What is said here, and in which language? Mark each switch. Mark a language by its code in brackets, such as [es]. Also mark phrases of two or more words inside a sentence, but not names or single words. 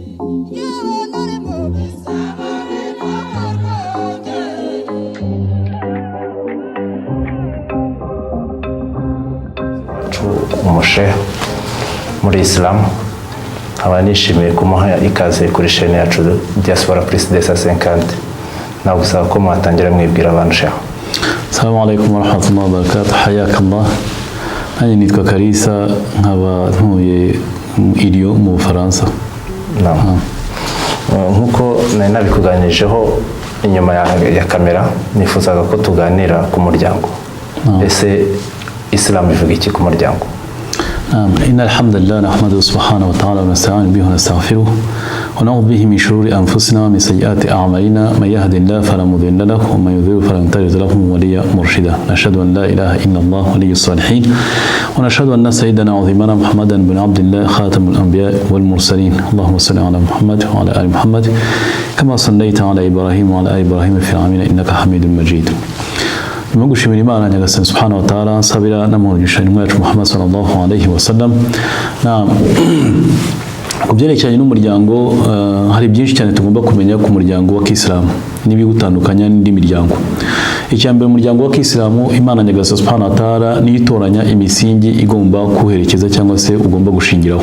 [rw] umushehe muri Islam aba nishimiye kumuha ikaze kuri chaîne yacu Diaspora Plus 250 nawe gusaba ko mwatangira mwibwira abantu shehe. [ar] السلام عليكم ورحمة الله وبركاته. Hayakallah. [rw] Nanjye nitwa Kalisa nkaba ntuye iriyo mu Bufaransa. Nkuko nari nabikuganijeho inyuma ya kamera nifuzaga ko tuganira ku muryango. Ese Islam ivuga iki ku muryango? [ar] إن الحمد لله نحمده سبحانه وتعالى ونستعين به ونستغفره ونعوذ به من شرور أنفسنا ومن سيئات أعمالنا من يهد الله فلا مضل له ومن يضلل فلن تجد له وليا مرشدا. نشهد أن لا إله إلا الله ولي الصالحين ونشهد أن سيدنا وعظيمنا محمدا بن عبد الله خاتم الأنبياء والمرسلين. اللهم صل على محمد وعلى آل محمد كما صليت على إبراهيم وعلى آل إبراهيم في العالمين إنك حميد مجيد. [rw] Mungushimira Imana nyagasani [ar] سبحانه وتعالى [rw] nsabira namugisha intumwa yacu Muhammad [ar] صلى الله عليه وسلم. [rw] Kubyerekeranye n'umuryango hari byinshi cyane tugomba kumenya ku muryango wa Kiislamu n'ibigutandukanya n'indi miryango. Icyambere umuryango wa Kiislamu Imana nyagasani [ar] سبحانه وتعالى [rw] nitoranya imisingi igomba kuherekeza cyangwa se ugomba gushingiraho.